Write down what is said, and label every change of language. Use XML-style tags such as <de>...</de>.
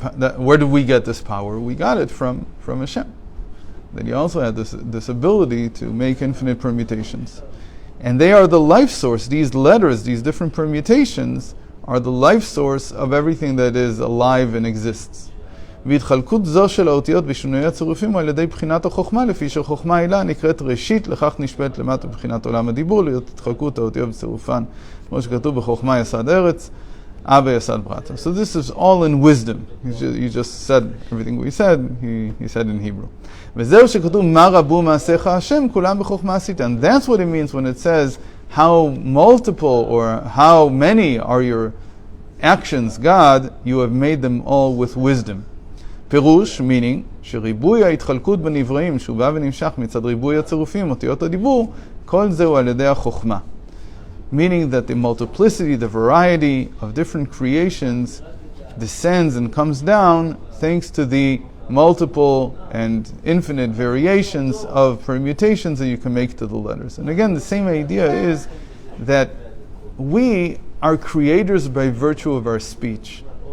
<en>Where did we get this power? We got it from Hashem. That He also had this ability to make infinite permutations, and they are the life source. These letters, these different permutations, are the life source of everything that is alive and exists.</en> <he>והתחלקות זו של האותיות בשינויי הצירופים על ידי בחינת החוכמה, לפי שחוכמה העילה נקראת ראשית, לכך נשפט למטה בחינת עולם הדיבור, להיות התחלקות האותיות בצירופן, כמו שכתוב בחוכמה יסד ארץ, אבא יסד ברטה.</he> <en>So this is all in wisdom. You just said everything we said, he said in Hebrew.</en> <he>וזהו שכתוב מה רבו מעשיך השם, כולם בחוכמה עשית.</he> <en>And that's what it means when it says how multiple or how many are your actions, God, you have made them all with wisdom.</en> <he>פירוש,</he> <en>meaning,</en> <he>שריבוי ההתחלקות בנבראים, שהוא בא ונמשך מצד ריבוי הצירופים, אותיות הדיבור, כל זהו על ידי החוכמה.</he> <en>Meaning that the multiplicity, the variety of different creations descends and comes down thanks to the multiple and infinite variations of permutations that you can make to the letters. And again, the same idea is that we are creators by virtue of our speech.</en>